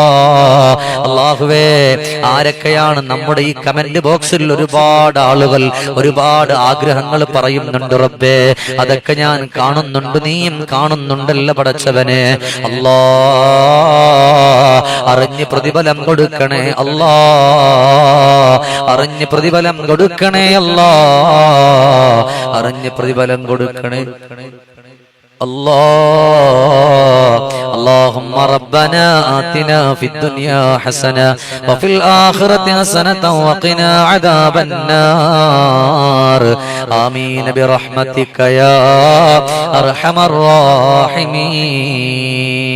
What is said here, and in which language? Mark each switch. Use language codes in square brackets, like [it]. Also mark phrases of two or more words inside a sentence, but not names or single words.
[ml] അല്ലാഹുവേ ആരൊക്കെയാണ് നമ്മുടെ ഈ [en] comment box [ml] ഒരുപാട് ആളുകൾ ഒരുപാട് ആഗ്രഹങ്ങൾ പറയുന്നുണ്ട് റബ്ബേ, അതൊക്കെ ഞാൻ കാണുന്നുണ്ട്, നീയും കാണുന്നുണ്ടല്ലോ പടച്ചവനെ. അല്ലാ അറിഞ്ഞ് പ്രതിഫലം കൊടുക്കണേ അല്ലാ. അറിഞ്ഞ് പ്രതിഫലം കൊടുക്കണേ അല്ലാ. അറിഞ്ഞ് പ്രതിഫലം കൊടുക്കണേ الله. [ar] اللهم ربنا آتنا في الدنيا حسنة وفي الآخرة حسنة وقنا عذاب النار. آمين برحمتك يا أرحم الراحمين.